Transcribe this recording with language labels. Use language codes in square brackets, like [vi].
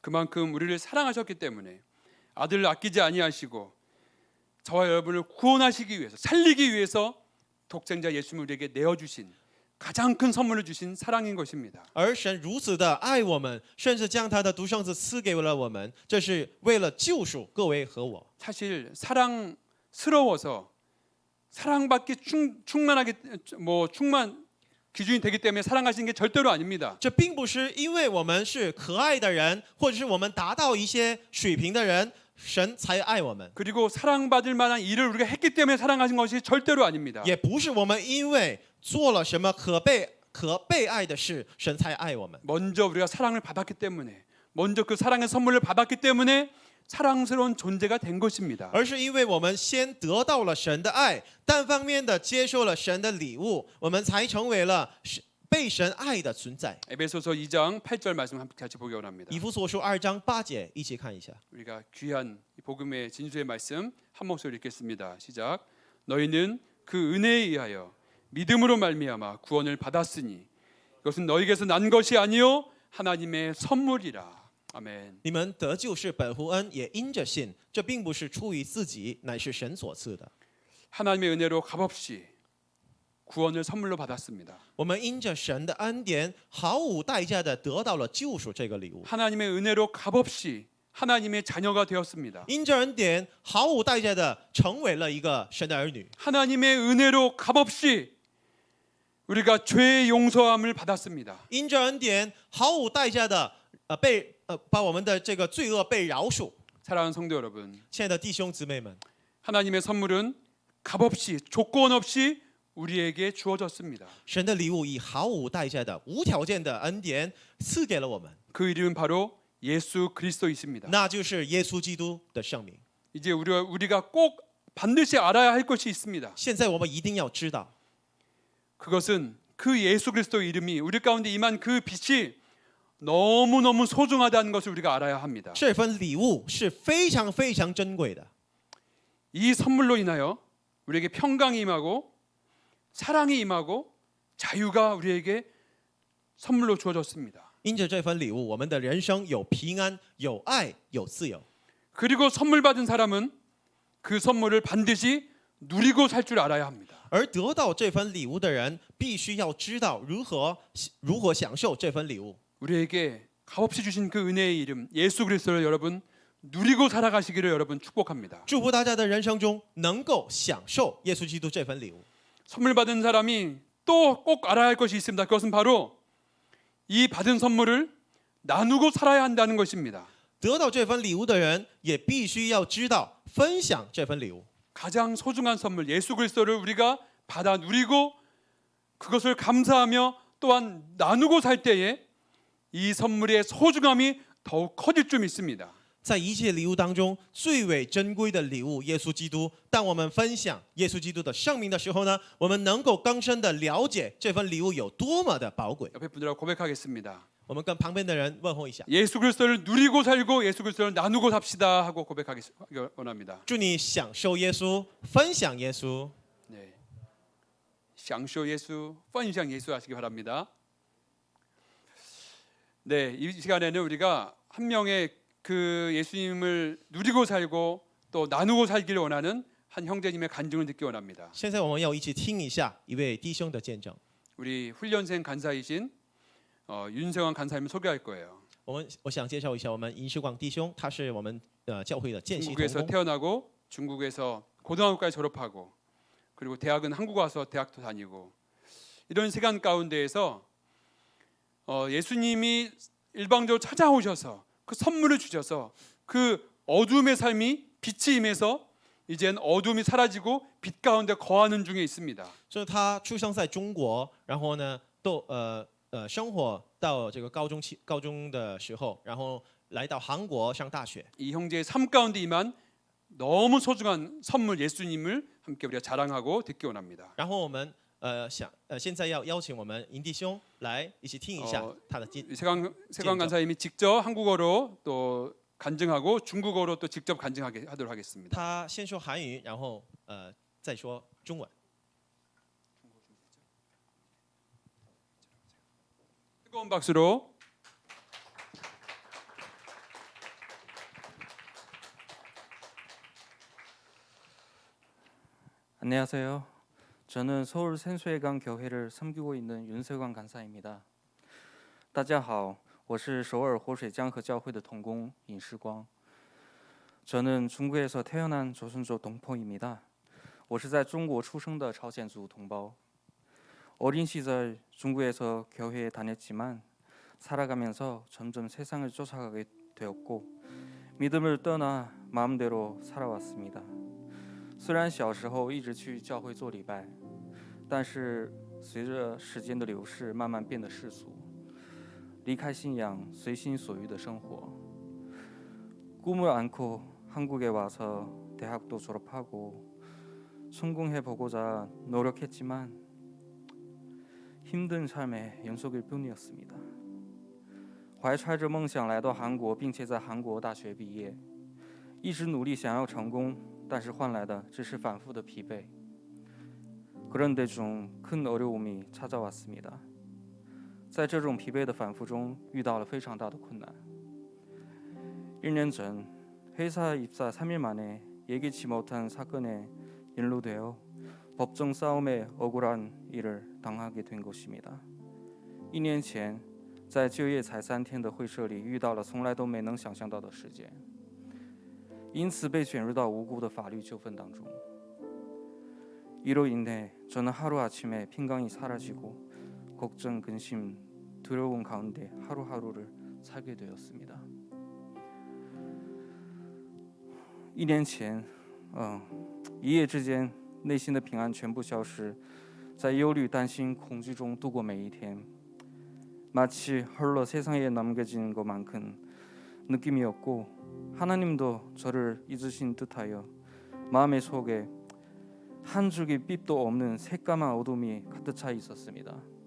[ko] 그만큼 우리를 사랑하셨기 때문에 아들을 아끼지 아니하시고 저와 여러분을 구원하시기 위해서 살리기 위해서 독생자 예수님을 우리에게 내어주신 가장 큰 선물을 주신 사랑인 것입니다. [zh] 而神如此的爱我们，甚至将他的独生子赐给了我们，这是为了救赎各位和我。 [ko] 사실 사랑스러워서 사랑받기 충만 기준이 되기 때문에 사랑하시는 게 절대로 아닙니다. [zh] 这并不是因为我们是可爱的人，或者是我们达到一些水平的人，神才爱我们， [ko] 그리고 사랑받을 만한 일을 우리가 했기 때문에 사랑하신 것이 절대로 아닙니다. [zh] 也不是我们因为做了什么可被爱的事，神才爱我们。 [ko] 먼저 우리가 사랑을 받았기 때문에, 먼저 그 사랑의 선물을 받았기 때문에 사랑스러운 존재가 된 것입니다. [zh] 而是因为我们先得到了神的爱，单方面的接受了神的礼物，我们才成为了被神爱的存在。 [ko] 에베소서 2장 8절 말씀 함께 같이 보기 원합니다. [zh] 以弗所书2章8节，一起看一下。 [ko] 우리가 귀한 이 복음의 진수의 말씀 한 목소리 읽겠습니다. 시작. 너희는 그 은혜에 의하여 믿음으로 말미암아 구원을 받았으니 이것은 너희에게서 난 것이 아니요 하나님의 선물이라. 아멘. [zh] 你们得救是本乎恩，也因着信。这并不是出于自己，乃是神所赐的。 [ko] 하나님의 은혜로 값없이 구원을 선물로 받았습니다. [zh] 我们因着神的恩典，毫无代价的得到了救赎这个礼物。 [ko] 하나님의 은혜로 값없이 하나님의 자녀가 되었습니다. [zh] 因着恩典，毫无代价的成为了一个神的儿女。 [ko] 하나님의 은혜로 값없이 우리가 죄의 용서함을 받았습니다. [zh] 因着恩典，毫无代价的把我们的这个罪恶被饶恕。 [ko] 사랑하는 성도 여러분, [zh] 亲爱的弟兄姊妹们， [ko] 하나님의 선물은 값없이 조건 없이 우리에게 주어졌습니다. [zh] 神的礼物以毫无代价的、无条件的恩典赐给了我们， [ko] 그 이름은 바로 예수 그리스도이십니다. [zh] 那就是耶稣基督的圣名。 [ko] 이제 우리가 꼭 반드시 알아야 할 것이 있습니다. [zh] 现在我们一定要知道， [ko] 그것은 그 예수 그리스도 이름이 우리 가운데 임한 그 빛이 너무너무 소중하다는 것을 우리가 알아야 합니다. [zh] 这份礼物是非常非常珍贵的。 [ko] 이 선물로 인하여 우리에게 평강이 임하고 사랑이 임하고 자유가 우리에게 선물로 주어졌습니다. [zh] 因着这份礼物，我们的人生有平安、有爱、有自由。 [ko] 그리고 선물 받은 사람은 그 선물을 반드시 누리고 살 줄 알아야 합니다. [zh] 而得到这份礼物的人，必须要知道如何享受这份礼物。 [ko] 우리에게 값없이 주신 그 은혜의 이름 예수 그리스도를 여러분 누리고 살아가시기를 여러분 축복합니다. [zh] 祝福大家的人生中能够享受耶稣基督这份礼物。 [ko] 선물 받은 사람이 또 꼭 알아야 할 것이 있습니다. 그것은 바로 이 받은 선물을 나누고 살아야 한다는 것입니다. [zh] 得到这份礼物的人，也必须要知道分享这份礼物。 [ko] 가장 소중한 선물 예수 그리스도를 우리가 받아 누리고 그것을 감사하며 또한 나누고 살 때에 이 선물의 소중함이 더욱 커질 줄 믿습니다. [zh] 在一切礼物当中，最为珍贵的礼物，耶稣基督。当我们分享耶稣基督的圣名的时候呢，我们能够更深的了解这份礼物有多么的宝贵。 [ko] 옆에 분들하고 고백하겠습니다. [zh] 我们跟旁边的人问候一下， [ko] 예수 그리스도를 누리고 살고 예수 그리스도를 나누고 삽시다 하고 고백하기 원합니다. [zh] 祝你享受耶稣，分享耶稣。 [ko] 네. [zh] 享受 [ko] 예수, [zh] 分享 [ko] 예수 하시기 바랍니다. 네, 이 시간에는 우리가 한 명의 그 예수님을 누리고 살고 또 나누고 살기를 원하는 한 형제님의 간증을 듣기 원합니다. [zh] 现在我们要一起听一下一位弟兄的见证。 [ko] 우리 훈련생 간사이신 윤세왕 간사님을 소개할 거예요. [zh] 我想介绍一下我们尹世广弟兄，他是我们教会的见习同 [ko] 중국에서 [zh] 工， [ko] 태어나고 중국에서 고등학교까지 졸업하고 그리고 대학은 한국 와서 대학도 다니고 이런 시간 가운데에서 예수님이 일방적으로 찾아오셔서 그 선물을 주셔서 그 어둠의 삶이 빛이 임해서 이젠 어둠이 사라지고 빛 가운데 거하는 중에 있습니다. [zh] 就是他出生在中国，然后呢，生活到这个高中的时候，然后来到韩国上大学。 [ko] 이 형제의 삶 가운데 임한 너무 소중한 선물 예수님을 함께 우리가 자랑하고 듣기 원합니다. [zh] 然后我们现在要邀请我们尹弟兄来一起听一下他的 [ko] 세광 간사님이 직접 한국어로 또 간증하고 중국어로 또 직접 간증하게 하도록 하겠습니다. [zh] 他先说韩语，然后再说中文。 [ko] 뜨거운 박수로 안녕하세요. 저는 서울 센수회강 교회를 섬기고 있는 윤세광 간사입니다. [zh] 大家好，我是首尔活水江河教会的同工尹世光。 [ko] 저는 중국에서 태어난 조선족 동포입니다. [zh] 我是在中国出生的朝鲜族同胞. [ko] 어린 시절 중국에서 교회에 다녔지만 살아가면서 점점 세상을 쫓아가게 되었고 믿음을 떠나 마음대로 살아왔습니다. [zh] 虽然小时候一直去教会做礼拜，但是随着时间的流逝，慢慢变得世俗，离开信仰，随心所欲的生活。 [ko] 꿈을 안고 한국에 와서 대학도 졸업하고 성공해보고자 노력했지만 힘든 삶의 연속일 뿐이었습니다. [zh] 怀揣着梦想来到韩国，并且在韩国大学毕业，一直努力想要成功，但是换来的只是反复的疲惫。 [ko] 그런데 좀 큰 어려움이 찾아왔습니다. [zh] 在这种疲惫的反复中，遇到了非常大的困难。 [ko] 1년 전 회사 입사 3일 만에 예기치 못한 사건에 연루되어 법정 싸움에 억울한 일을 당하게 된 것입니다. [zh] 1年前在就业才3天的会社里遇到了从来都没能想象到的事件，因此被卷入到无辜的法律纠纷当中。 [ko] 이로 인해 저는 하루아침에 평강이 사라지고 걱정, 근심, 두려움 가운데 하루하루를 살게 되었습니다. [zh] 1年前，一夜之间，内心的平安全部消失，在忧虑、担心、恐惧中度过每一天， [ko] 마치 홀로 세상에 남겨진 것만큼 느낌이었고 하나님도 저를 잊으신 듯하여 마음의 속에 한 줄기 빛도 없는 새까만 어둠이 가득 차 있었습니다.